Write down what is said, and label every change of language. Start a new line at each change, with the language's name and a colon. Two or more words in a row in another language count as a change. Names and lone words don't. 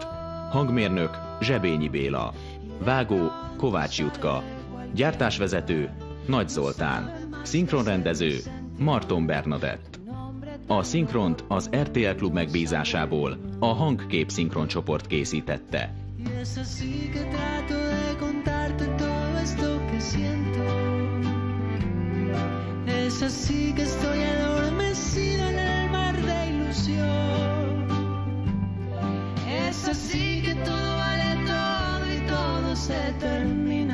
Hungarian: Hangmérnök Zsebényi Béla. Vágó Kovács Jutka. Gyártásvezető Nagy Zoltán. Szinkronrendező Marton Bernadett. A szinkront az RTL Klub megbízásából a Hangkép szinkroncsoport készítette.
Spanish: Es así que estoy adormecido en el mar de ilusión. Es así que todo vale todo y todo se termina.